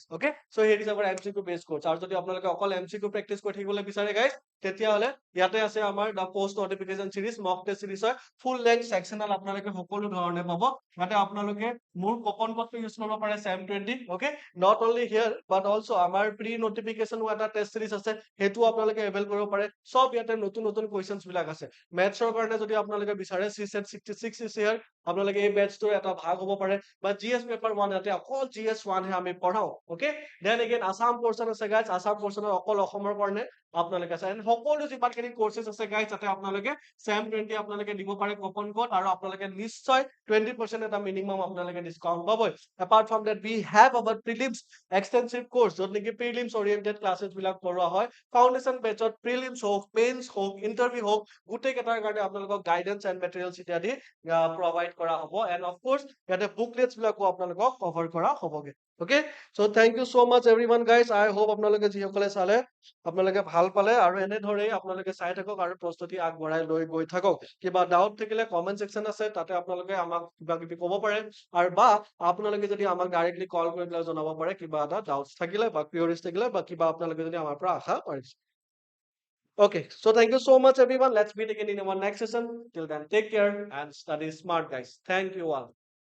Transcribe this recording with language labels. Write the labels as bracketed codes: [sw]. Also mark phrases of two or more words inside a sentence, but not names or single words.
[en] Okay, so [as] হেৰি হিচাপে [en] MCQ base course, [as] আৰু যদি আপোনালোকে অকল [en] MCQ practice [as] কৰি থাকিবলৈ বিচাৰে গাইজ তেতিয়াহ'লে ইয়াতে আছে আমাৰ [en] the post notification series, mock test series [as] হয়, [en] full length sectional [as] আপোনালোকে সকলো ধৰণে পাব। ইয়াতে আপোনালোকে মোৰ কুপন কোডটো ইউজ কৰিব পাৰে SAM20। [en] Okay, not only here but also [as] আমাৰ [en] pre notification [as] এটা [en] test series [as] আছে, হেতু আপোনালোকে এভেইল কৰিব পাৰে। সব ইয়াতে নতুন নতুন কোৱেশ্চনছ বিলাক আছে। মেথছৰ কাৰণে যদি আপোনালোকে বিচাৰে CSET 66 [en] is here, [as] আপোনালোকে এই বেচটোৰ এটা ভাগ হ'ব পাৰে, বা GS পেপাৰ 1 ইয়াতে অকল GS1 হে আমি পঢ়াও। [en] Okay, then again [as] আসাম পোৰ্শন আছে গাইজ, আসাম পোৰ্শনৰ অকল অসমৰ কাৰণে আপোনালোকে আছে, এন্ড সকলো যিমানখিনি কোৰ্সেছ আছে গাইজ তাতে আপোনালোকে SAM20 আপোনালোকে দিব পাৰে [en] coupon code, [as] আৰু আপোনালোকে নিশ্চয় 20% এটা মিনিমাম আপোনালোকে ডিসকাউন্ট পাবই। [en] apart from that we have our prelims extensive course, [as] য'ত নেকি [en] prelims oriented classes [as] বিলাক কৰোৱা হয়। ফাউন্ডেশন বেচত প্ৰিলিমছ হোক, মেইনছ হোক, ইন্টাৰভিউ হোক, গোটেই কেইটাৰ কাৰণে আপোনালোকক [en] guidance and materials [as] ইত্যাদি প্ৰভাইড কৰা হ'ব, [en] and of course [as] ইয়াতে বুকলেটছ বিলাকো আপোনালোকক কভাৰ কৰা হ'বগে। [en] Okay, so thank you so much everyone guys, I hope [as] আপোনালোকে যিসকলে চালে আপোনালোকে ভাল পালে, আৰু এনেদৰেই আপোনালোকে চাই থাকক আৰু প্ৰস্তুতি আগবঢ়াই লৈ গৈ থাকক। কিবা ডাউট থাকিলে [en] comment section [as] আছে, তাতে আপোনালোকে আমাক কিবা কিবি ক'ব পাৰে, আৰু বা আপোনালোকে যদি আমাক [en] directly call [as] কৰি পেলাই জনাব পাৰে কিবা এটা ডাউটছ থাকিলে বা কিউৰিজ থাকিলে বা কিবা আপোনালোকে যদি আমাৰ পৰা আশা কৰিছে। [en] Okay, so thank you so much, everyone. Let's meet again in our next session. Till then, take care and study smart, guys. Thank you all.